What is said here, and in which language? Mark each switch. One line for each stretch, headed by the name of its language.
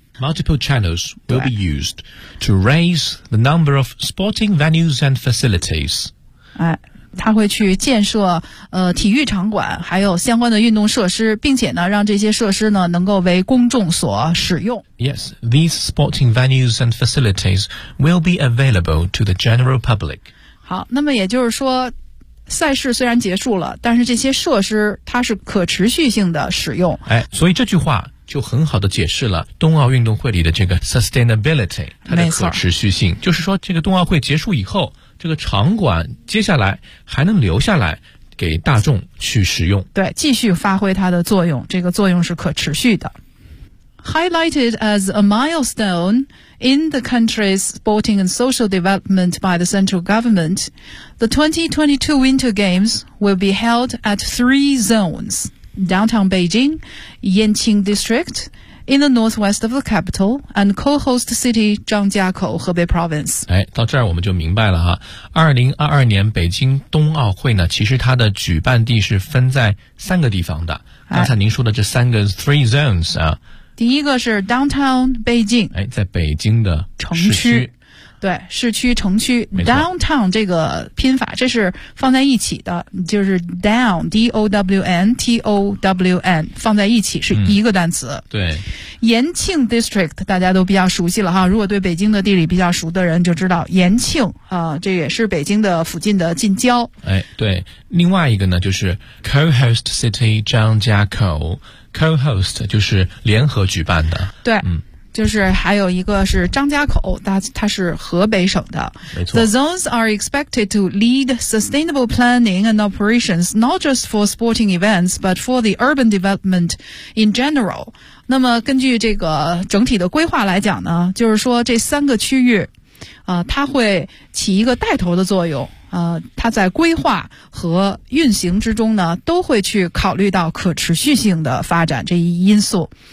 English: Multiple channels will be used to raise the number of sporting venues and facilities、
Chinese: 他会去建设体育场馆还有相关的运动设施，并且呢让这些设施呢能够为公众所使用。
English: Yes, these sporting venues and facilities will be available to the general public.
Chinese: 好，那么也就是说赛事虽然结束了，但是这些设施它是可持续性的使用。哎，所以这句话就很好的解释了冬奥运动会里的这个 sustainability, 它的可持续性。就是说这个冬奥会结束以后，这个场馆接下来还能留下来给大众去使用。对，继续发挥它的作用，这个作用是可持续的。
English: Highlighted as a milestone in the country's sporting and social development by the central government, the 2022 Winter Games will be held at three zones, downtown Beijing, Yanqing District, in the northwest of the capital, and co-host city Zhangjiakou, Hebei Province.
Chinese: 哎，到这儿我们就明白了哈。2022年北京冬奥会呢，其实它的举办地是分在三个地方的。刚才您说的这三个 three zones 啊，第一个是 downtown 北京，哎，在北京的城区，对，市区城区 downtown 这个拼法，这是放在一起的，就是 down d o w n t o w n 放在一起是一个单词。对，延庆 district 大家都比较熟悉了哈，如果对北京的地理比较熟的人就知道延庆啊、这也是北京的附近的近郊。哎，对，另外一个呢就是 co-host city 张家口。 Co-host 就是联合举办的，对，就是还有一个是张家口，它是河北省的，没错。
English: The zones are expected to lead sustainable planning and operations, not just for sporting events, but for the urban development in general.
Chinese: 那么根据这个整体的规划来讲呢，就是说这三个区域，它会起一个带头的作用。它在规划和运行之中呢都会去考虑到可持续性的发展这一因素。